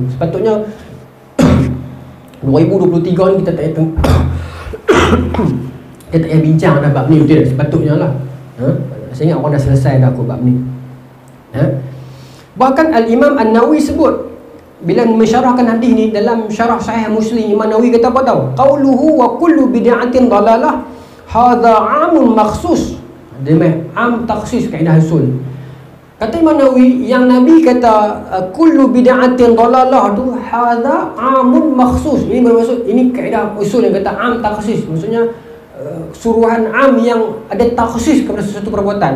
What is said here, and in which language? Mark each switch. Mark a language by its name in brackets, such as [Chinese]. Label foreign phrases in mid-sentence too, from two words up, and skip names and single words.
[Malay] Sepatutnya 2023 ni kita tak payah kita tak payah bincang dah bab ni, betul tak? Sepatutnya lah. Saya ingat orang dah selesai dah kot bab ni. Bahkan Al-Imam An-Nawawi sebut bila mensyarahkan hadis ni dalam syarah Sahih Muslim, Imam Nawawi kata apa tahu? [Arabic] قوله وكل بدعة ضلالة هذا عام مخصوص. [Malay] Dia am takhsis kaedah usul. Kata Imam Nawawi, yang Nabi kata [Arabic] كل بدعة ضلالة [Malay] tu [Arabic] هذا عام مخصوص. [Malay] Ini bermaksud, ini kaedah usul yang kata am takhsis. Maksudnya suruhan am yang ada takhsis kepada sesuatu perbuatan.